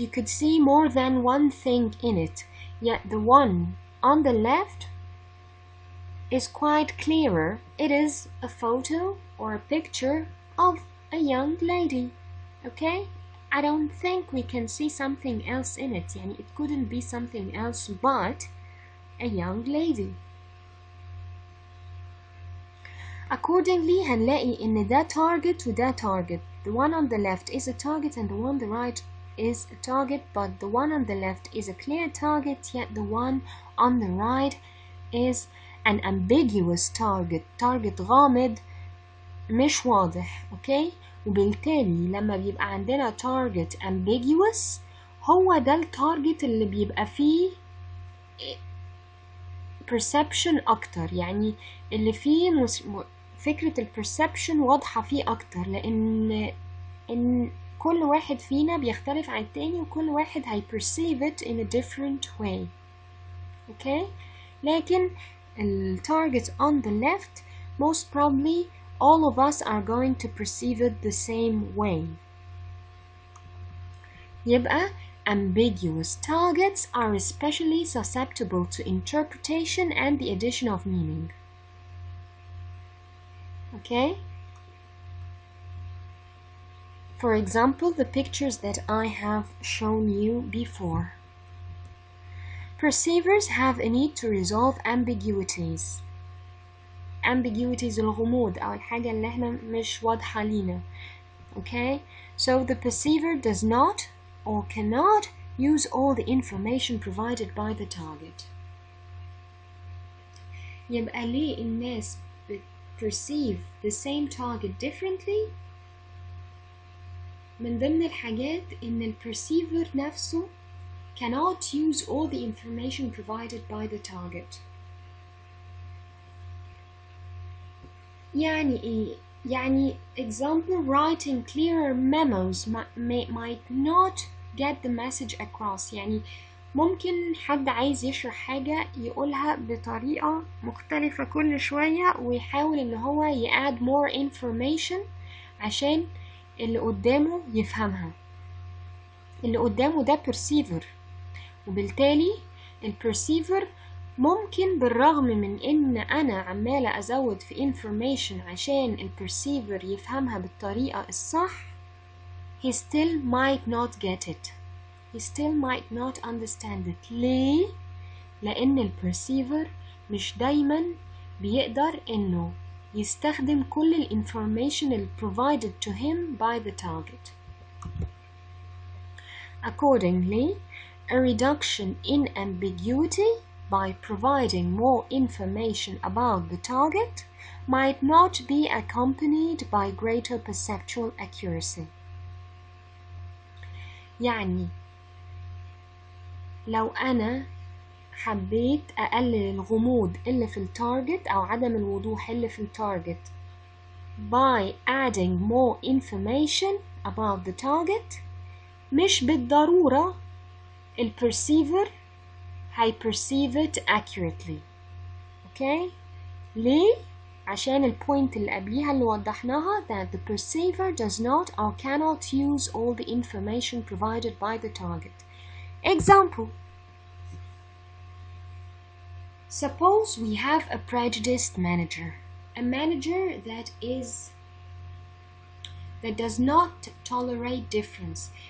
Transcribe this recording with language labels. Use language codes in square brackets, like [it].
[en] You could see more than one thing in it. Yet the one on the left is quite clearer. It is a photo or a picture of a young lady. Okay? I don't think we can see something else in it. يعني it couldn't be something else but a young lady. [ar] Accordingly هنلاقي إن ده target وده target. [en] The one on the left is a target and the one on the right is a target, but the one on the left is a clear target, yet the one on the right is an ambiguous target. [ar] target غامض مش واضح. [en] okay? [ar] وبالتالي لما بيبقى عندنا [en] target ambiguous [ar] هو ده التارجت اللي بيبقى فيه perception أكتر. يعني اللي فيه فكرة perception واضحة فيه أكتر، لأن كل واحد فينا بيختلف عن التاني وكل واحد [en] perceive it in a different way. okay? لكن target on the left most probably all of us are going to perceive it the same way. يبقى ambiguous targets are especially susceptible to interpretation and the addition of meaning. Okay? For example, the pictures that I have shown you before. Perceivers have a need to resolve ambiguities. [ar] ambiguities الغموض أو الحاجة اللي احنا مش واضحة لينا. [en] Okay, so the perceiver does not or cannot use all the information provided by the target. [ar] يبقى ليه الناس [en] perceive the same target differently؟ [ar] من ضمن الحاجات إن ال [en] perceiver نفسه cannot use all the information provided by the target. [ar] يعني إيه؟ [en] يعني example, writing clearer memos might not get the message across. [ar] يعني ممكن حد عايز يشرح حاجة يقولها بطريقة مختلفة كل شوية ويحاول إن هو يadd more information عشان اللي قدامه يفهمها. اللي قدامه ده perceiver، وبالتالي ال perceiver ممكن بالرغم من إن أنا عمالة أزود في information عشان ال perceiver يفهمها بالطريقة الصح، [en] he still might not get it. He still might not understand it. [ar] ليه؟ لأن ال perceiver مش دايما بيقدر إنه يستخدم كل ال information اللي [en] provided to him by the target. Accordingly, a reduction in ambiguity by providing more information about the target might not be accompanied by greater perceptual accuracy. [ar] يعني لو أنا حبيت أقلل الغموض اللي في التارجت أو عدم الوضوح اللي في التارجت [en] by adding more information about the target، [ar] مش بالضرورة ال perceiver هي perceive it accurately. [en] Okay؟ [ar] ليه؟ عشان البوينت اللي قبليها اللي وضحناها [en] that the perceiver does not or cannot use all the information provided by the target. Example. Suppose we have a prejudiced manager. A manager that does not tolerate difference.